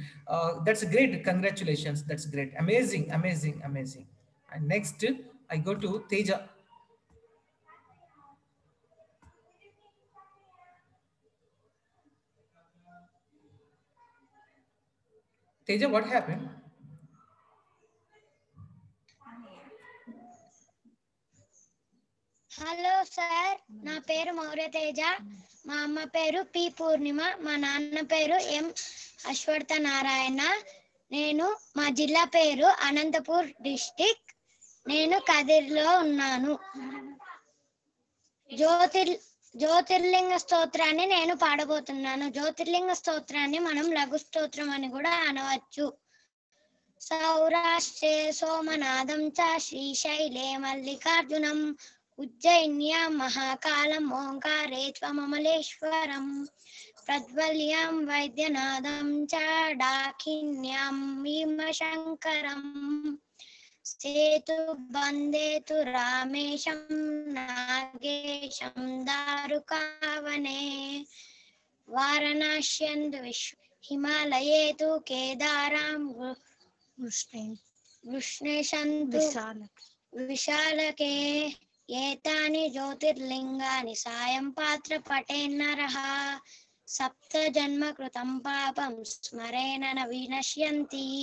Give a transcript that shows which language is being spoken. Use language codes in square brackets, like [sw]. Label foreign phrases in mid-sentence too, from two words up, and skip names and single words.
[en] That's great. Congratulations. That's great. Amazing, amazing, amazing. And next I go to Teja. Teja, what happened? [te] హలో సార్, నా పేరు మౌర్య తేజ. మా అమ్మ పేరు పి పూర్ణిమ. మా నాన్న పేరు ఎం అశ్వర్థ నారాయణ. నేను మా జిల్లా పేరు అనంతపూర్ డిస్టిక్. నేను కదిర్లో ఉన్నాను. జ్యోతిర్లింగ స్తోత్రాన్ని నేను పాడబోతున్నాను. జ్యోతిర్లింగ స్తోత్రాన్ని మనం లఘు స్తోత్రం అని కూడా అనవచ్చు. [sa] సౌరాష్ట్రే సోమనాథం చ శ్రీశైలే మల్లికార్జునం ఉజ్జయిన్యాం మహాకాలం ఓంకారే త్వమమలేశ్వరం ప్రజ్వల్యాం వైద్యనాథం చ డాకిన్యాం భీమశంకరం సేతుబందేతు రామేశం నాగేశం దారుకావనే వారణాస్యందు హిమాలయేతు కేదారాం వృష్ణేశంతు విశాలకే ఏతాని జ్యోతిర్లింగాని సాయం పాత్ర పఠేన్నరః సప్త జన్మ కృతం పాపం స్మరేణ న వినశ్యంతి.